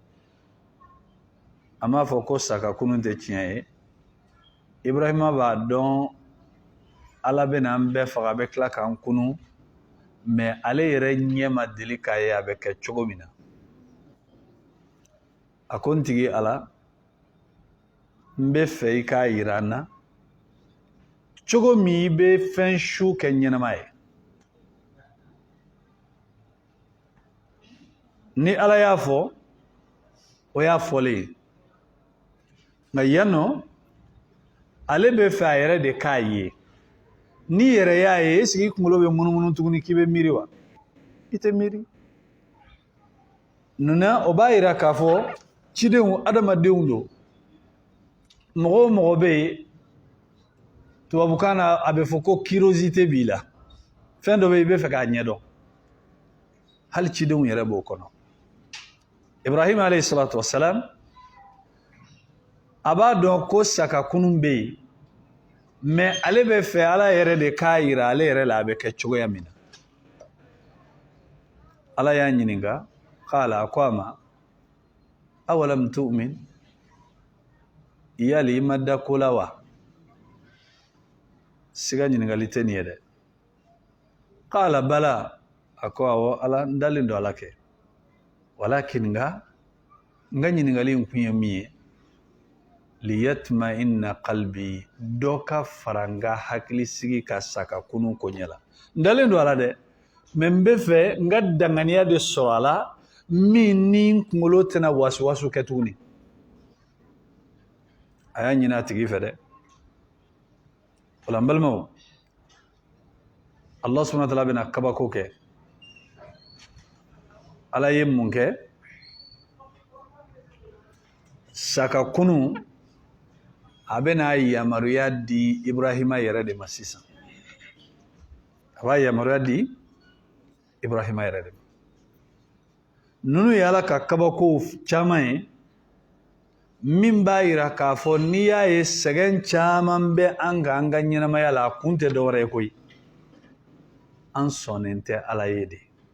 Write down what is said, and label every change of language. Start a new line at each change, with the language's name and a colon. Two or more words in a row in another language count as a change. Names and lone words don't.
Bambara: a m'a fɔ ko saka kunun tɛ tiɲɛ ye Ibrahima b'a dɔn Ala bɛna an bɛɛ faga a bɛ tila k'an kunu mais ale yɛrɛ ɲɛ ma deli k'a ye a bɛ kɛ cogo min na a ko n tigi Ala n bɛ fɛ i k'a yira an na cogo min i bɛ fɛn su kɛ ɲɛnama ye ni Ala y'a fɔ o y'a fɔlen ye nka yan nɔ ale bɛ fɛ a yɛrɛ de k'a ye n'i yɛrɛ y'a ye
French: est-ce que
Bambara: i kunkolo bɛ munumunu tuguni k'i bɛ miiri wa i tɛ miiri nuna o b'a yira k'a fɔ cidenw adamadenw don mɔgɔ o mɔgɔ bɛ yen tubabukan na a bɛ fɔ ko curiosité b'i la fɛn dɔ bɛ yen i bɛ fɛ k'a ɲɛdɔn hali cidenw yɛrɛ b'o kɔnɔ Ibrahim
Arabic: عليه الصلاة والسلام
Bambara: a b'a dɔn ko saka kunun bɛ yen mais ale bɛ fɛ Ala yɛrɛ de k'a yira ale yɛrɛ la a bɛ kɛ cogoya min na Ala y'a ɲininka qala a ko a ma
Arabic: أولم تؤمن
Bambara: yali i ma da ko la wa siga ɲininkali tɛ nin ye dɛ
Arabic: قال بلى
Bambara: a ko awɔ Ala n dalen don Ala kɛ walakin nga ɲininkali in kun ye min ye
Arabic: ليطمئن قلبي
Bambara: dɔ ka fara n ka hakili sigi ka saka kunun koɲɛ la n dalen don Ala dɛ mais n bɛ fɛ n ka danganiya de sɔrɔ a la min ni n kunkolo tɛna wasuwasu kɛ tuguni a y'a ɲini a tigi fɛ dɛ wala n balimaw
Arabic: الله سبحانه وتعالى
Bambara: bɛna kabako kɛ Ala ye mun kɛ saka kunun a bɛna yamaruya di Ibrahima yɛrɛ de ma sisan a b'a yamaruya di Ibrahima yɛrɛ de ma nunu ye Ala ka kabako caman ye min b'a yira k'a fɔ n'i y'a ye sɛgɛn caman bɛ an ka ɲɛnamaya la a kun tɛ dɔwɛrɛ ye koyi an sɔnnen tɛ Ala ye de